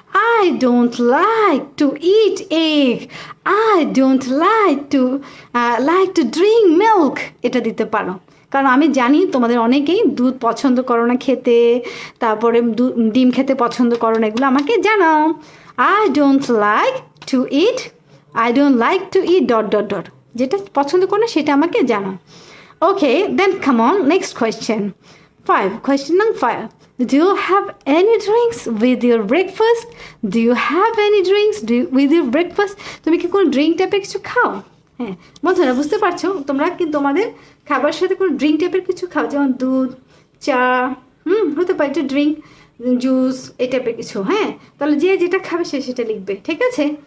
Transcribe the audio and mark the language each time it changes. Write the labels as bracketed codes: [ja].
[en] I don't like to eat egg, I don't like to drink milk, [bn] এটা দিতে পারো। কারণ আমি জানি তোমাদের অনেকেই দুধ পছন্দ করো না খেতে, তারপরে ডিম খেতে পছন্দ করো না, এগুলো আমাকে জানাও। [en] I don't like to eat, I don't like to eat dot dot dot, [bn] যেটা পছন্দ করো না সেটা আমাকে জানাও। [en] Okay, then come on, next question. 5. Question number 5. Do you have any drinks with your breakfast? Do you have any drinks with your breakfast? [bn] তুমি কি কোনো ড্রিঙ্ক টাইপের কিছু খাও? হ্যাঁ বন্ধুরা, বুঝতে পারছো তোমরা কিন্তু তোমাদের খাবার সাথে কোনো ড্রিঙ্ক টাইপের কিছু খাও, যেমন দুধ, চা, হতে পারে একটু ড্রিঙ্ক, জুস, এই টাইপের কিছু। হ্যাঁ, তাহলে যে যেটা খাবে সে সেটা লিখবে, ঠিক আছে?